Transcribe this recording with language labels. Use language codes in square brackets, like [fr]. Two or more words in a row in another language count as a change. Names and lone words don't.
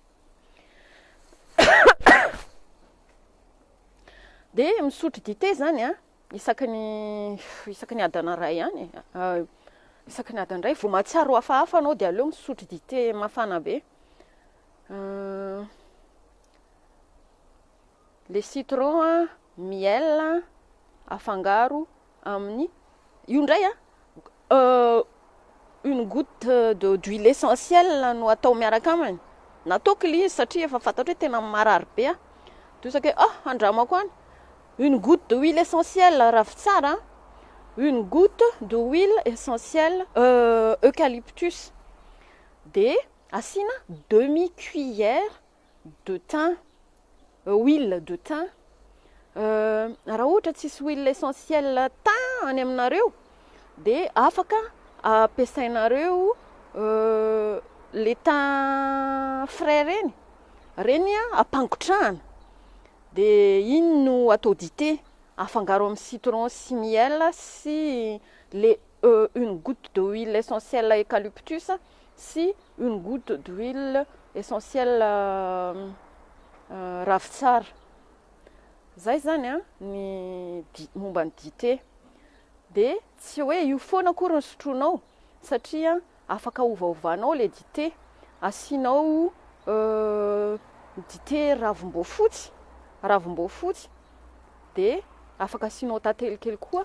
[mg] De misotro dité zany isaky ny adana ray ihany, isaky ny adana ray vao mahatsiaro hafahafa anao de aleo misotro dité mafana be. [fr] le citron, miel [mg] afangaro amin'ny io ndray [fr] une goutte d'huile essentielle [mg] no atao miaraka aminy. Nataoko ilay izy satria efa fantatro hoe tena marary be. Tosaka andramako any. [fr] Une goutte d'huile essentielle Ravintsara, une goutte d'huile essentielle eucalyptus. [mg] De asina [fr] demi-cuillère de thym, huile de thym. [mg] Raha ohatra tsisy [fr] huile essentielle thym [mg] any aminareo de afaka ampiasainareo [fr] le thym frais [mg] reny ampangotrahana. De iny no atao dité afangaro amin'ny citron sy miel sy [fr] une goutte d'huile essentielle eucalyptus si une goutte d'huile essentielle Ravintsara. [mg] Zay zany ny momba ny dité. De tsy hoe io foana akory ny sotronao satria afaka ovaovanao le dité, asinao dité ravimboafotsy de afaka asinao tantely kely koa.